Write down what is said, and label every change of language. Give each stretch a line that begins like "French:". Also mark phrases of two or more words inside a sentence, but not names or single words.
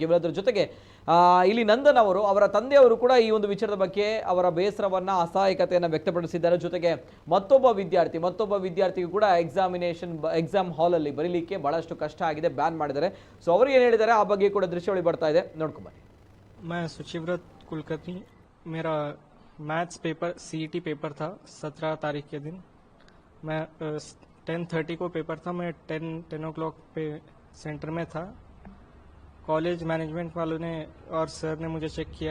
Kannada: ಇವೆಲ್ಲದರ ಜೊತೆಗೆ ಇಲ್ಲಿ ನಂದನ್ ಅವರು, ಅವರ ತಂದೆಯವರು ಕೂಡ ಈ ಒಂದು ವಿಚಾರದ ಬಗ್ಗೆ ಅವರ ಬೇಸರವನ್ನು, ಅಸಹಾಯಕತೆಯನ್ನು ವ್ಯಕ್ತಪಡಿಸಿದ್ದಾರೆ. ಜೊತೆಗೆ ಮತ್ತೊಬ್ಬ ವಿದ್ಯಾರ್ಥಿಗೂ ಕೂಡ
English: exam hall
Kannada: ಬರೀಲಿಕ್ಕೆ ಬಹಳಷ್ಟು ಕಷ್ಟ ಆಗಿದೆ, ಬ್ಯಾನ್ ಮಾಡಿದ್ದಾರೆ. ಸೊ ಅವರು ಏನು ಹೇಳಿದ್ದಾರೆ ಆ ಬಗ್ಗೆ ಕೂಡ ದೃಶ್ಯಾವಳಿ ಬರ್ತಾ ಇದೆ, ನೋಡ್ಕೊಂಬನ್ನಿ.
Hindi: मैं सुचिव्रत कुलकर्णी। मेरा
English: maths paper CET paper
Hindi: था 17 तारीख के दिन। मैं 10:30 को पेपर था। मैं 10 o'clock पे सेंटर में था।
English: college management
Hindi: वालों ने और सर ने मुझे चेक किया।